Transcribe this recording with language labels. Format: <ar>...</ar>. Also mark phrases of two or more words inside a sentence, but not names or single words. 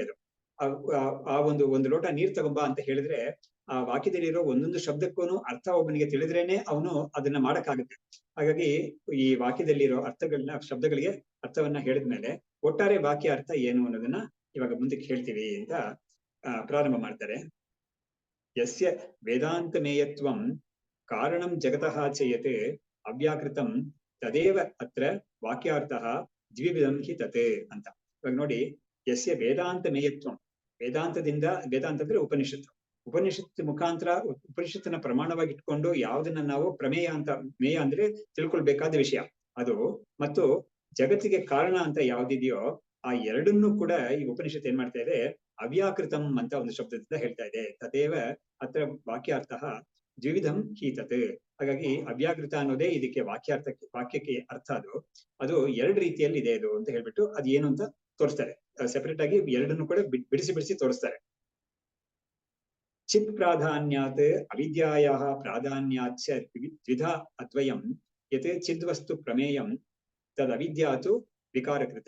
<kn>ಅದು ಆ ಒಂದು ಲೋಟ ನೀರ್ ತಗೊಂಬ ಅಂತ ಹೇಳಿದ್ರೆ ಆ ವಾಕ್ಯದಲ್ಲಿರೋ ಒಂದೊಂದು ಶಬ್ದಕ್ಕೂ ಅರ್ಥ ಒಬ್ಬನಿಗೆ ತಿಳಿದ್ರೇನೆ ಅವನು ಅದನ್ನ ಮಾಡಕ್ಕಾಗುತ್ತೆ. ಹಾಗಾಗಿ ಈ ವಾಕ್ಯದಲ್ಲಿರೋ ಶಬ್ದಗಳಿಗೆ ಅರ್ಥವನ್ನ ಹೇಳಿದ್ಮೇಲೆ ಒಟ್ಟಾರೆ ವಾಕ್ಯ ಅರ್ಥ ಏನು ಅನ್ನೋದನ್ನ ಇವಾಗ ಮುಂದಕ್ಕೆ ಹೇಳ್ತೀವಿ ಅಂತ ಪ್ರಾರಂಭ ಮಾಡ್ತಾರೆ.</kn> <sa>ಯಸ್ಯ ವೇದಾಂತಮೇಯತ್ವಂ ಕಾರಣಂ ಜಗತಃ ಚಯತ್ ಅವ್ಯಾಕೃತಂ ತದೇವ ಅತ್ರ ವಾಕ್ಯಾರ್ಥಃ ದ್ವಿವಿಧಂ ಹಿ ತತ್ ಅಂತ.</sa> <kn>ಇವಾಗ ನೋಡಿ,</kn> <sa>ಯಸ್ಯ ವೇದಾಂತಮೇಯತ್ವಂ,</sa> <kn>ವೇದಾಂತದಿಂದ, ವೇದಾಂತ ಅಂದ್ರೆ ಉಪನಿಷತ್ತು, ಉಪನಿಷತ್ತು ಮುಖಾಂತರ ಉಪನಿಷತ್ತಿನ ಪ್ರಮಾಣವಾಗಿ ಇಟ್ಕೊಂಡು ಯಾವುದನ್ನ ನಾವು ಪ್ರಮೇಯ ಅಂತ, ಮೇಯ ಅಂದ್ರೆ ತಿಳ್ಕೊಳ್ಬೇಕಾದ ವಿಷಯ ಅದು, ಮತ್ತು ಜಗತ್ತಿಗೆ ಕಾರಣ ಅಂತ ಯಾವ್ದಿದೆಯೋ ಆ ಎರಡನ್ನೂ ಕೂಡ ಈ ಉಪನಿಷತ್ತು ಏನ್ ಮಾಡ್ತಾ ಇದೆ, ಅವ್ಯಾಕೃತಂ ಅಂತ ಒಂದು ಶಬ್ದದಿಂದ ಹೇಳ್ತಾ ಇದೆ.</kn> <sa>ತದೇವ ಅತ್ರ ವಾಕ್ಯಾರ್ಥ ದ್ವಿವಿಧಂ ಹಿ ತತ್.</sa> <kn>ಹಾಗಾಗಿ ಅವ್ಯಾಕೃತ ಅನ್ನೋದೇ ಇದಕ್ಕೆ ವಾಕ್ಯಕ್ಕೆ ಅರ್ಥ. ಅದು ಎರಡು ರೀತಿಯಲ್ಲಿ ಇದೆ ಅದು ಅಂತ ಹೇಳ್ಬಿಟ್ಟು ಅದು ಏನು ಅಂತ ತೋರಿಸ್ತಾರೆ. ಸೆಪರೇಟ್ ಆಗಿ ಎರಡನ್ನು ಕೂಡ ಬಿಡಿಸಿ ಬಿಡಿಸಿ ತೋರಿಸ್ತಾರೆ.</kn> <sa>ಚಿತ್ ಪ್ರಾಧಾನ್ಯಾತ್ ಅವಿದ್ಯಾಯಾಃ ಪ್ರಾಧಾನ್ಯಾಚ್ಚ ದ್ವಿಧಾ ಅದ್ವಯಂ ಯತ್ ಚಿದ್ವಸ್ತು ಪ್ರಮೇಯಂ ತದ್ ಅವಿದ್ಯಾತು ವಿಕಾರಕೃತೆ.</sa>